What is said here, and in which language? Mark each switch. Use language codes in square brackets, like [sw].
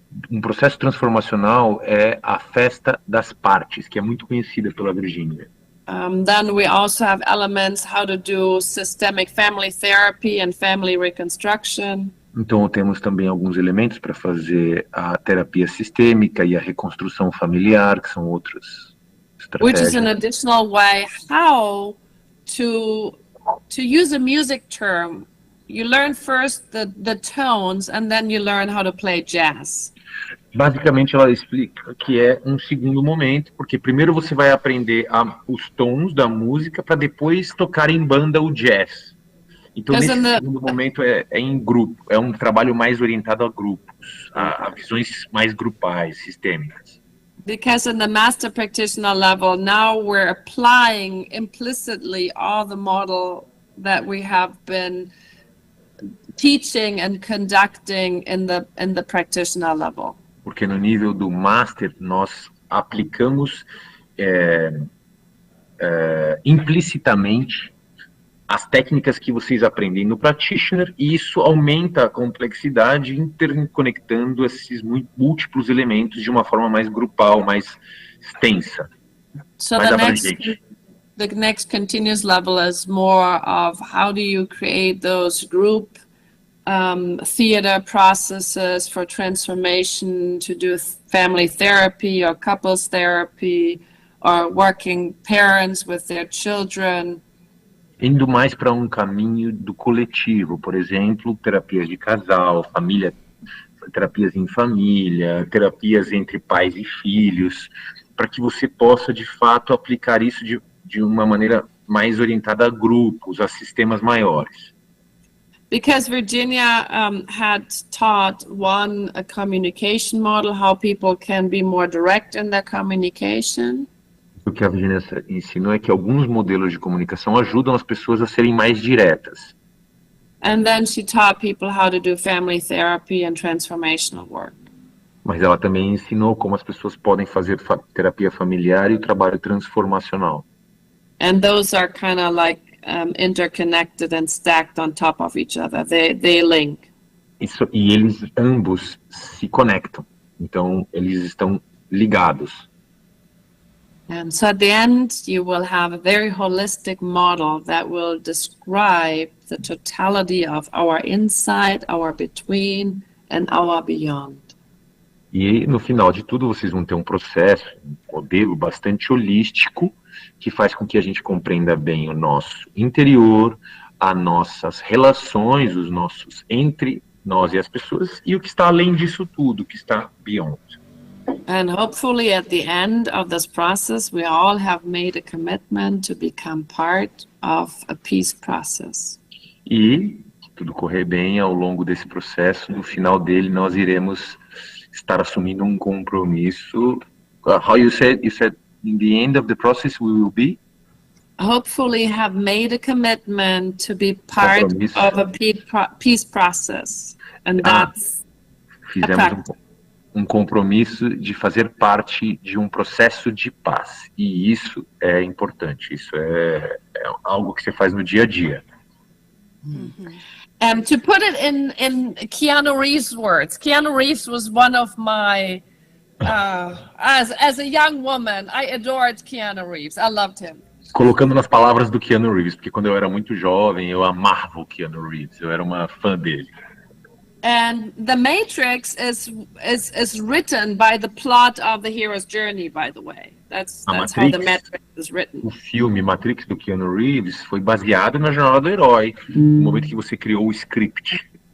[pt] Um processo transformacional é a festa das partes, que é muito conhecida pela Virginia. [en] Then we also have elements how to do systemic family therapy and family reconstruction. [pt] Então temos também alguns elementos para fazer a terapia sistêmica e a reconstrução familiar, que são outras estratégias. [en] Which is an additional way how to use a music term. You learn first the tones and then you learn how to play jazz. [pt] Basicamente, ela explica que é um segundo momento, porque primeiro você vai aprender os tons da música para depois tocar em banda o jazz. Então, nesse segundo momento é em grupo, é um trabalho mais orientado a grupos, a visões mais grupais, sistêmicas. [en] Because in the master practitioner level, now we're applying implicitly all the model that we have been teaching and conducting in the practitioner level. [pt] Porque no nível do master nós aplicamos implicitamente as técnicas que vocês aprendem no practitioner, e isso aumenta a complexidade interconectando esses múltiplos elementos de uma forma mais grupal, mais extensa, mais abrangente. [en] The next continuous level is more of how do you create those group theater processes for transformation, to do family therapy or couples therapy, or working parents with their children. [pt] Indo mais para um caminho do coletivo, por exemplo, terapias de casal, família, terapias em família, terapias entre pais e filhos, para que você possa, de fato, aplicar isso de uma maneira mais orientada a grupos, a sistemas maiores. [en] Because Virginia had taught a communication model, how people can be more direct in their communication. [pt] O que a Virginia ensinou é que alguns modelos de comunicação ajudam as pessoas a serem mais diretas. [en] And then she taught people how to do family therapy and transformational work. [pt] Mas ela também ensinou como as pessoas podem fazer terapia familiar e o trabalho transformacional. [en] And those are kind of like interconnected and stacked on top of each other. They link. [pt] E eles ambos se conectam. Então, eles estão ligados. [en] And so at the end, you will have a very holistic model that will describe the totality of our inside, our between, and our beyond. [pt] E no final de tudo, vocês vão ter um processo, um modelo bastante holístico, que faz com que a gente compreenda bem o nosso interior, as nossas relações, os nossos entre nós e as pessoas, e o que está além disso tudo, o que está beyond. [en] And hopefully at the end of this process, we all have made a commitment to become part of a peace process. [pt] E, se tudo correr bem, ao longo desse processo, no final dele, nós iremos estar assumindo um compromisso. [en] How you said in the end of the process we will be? Hopefully have made a commitment to be part of a peace process. And that's [pt] fizemos um compromisso de fazer parte de um processo de paz. E isso é importante. Isso é algo que você faz no dia a dia. [en] To put it in Keanu Reeves' words, Keanu Reeves was one of my, as a young woman, I adored Keanu Reeves. I loved him. [pt] Colocando nas palavras do Keanu Reeves, porque quando eu era muito jovem, eu amava o Keanu Reeves, eu era uma fã dele. [en] And the Matrix is written by the plot of the hero's journey, by the way. That's how the Matrix is written. [pt] O filme Matrix do Keanu Reeves foi baseado na jornada do herói, no momento que você criou o script.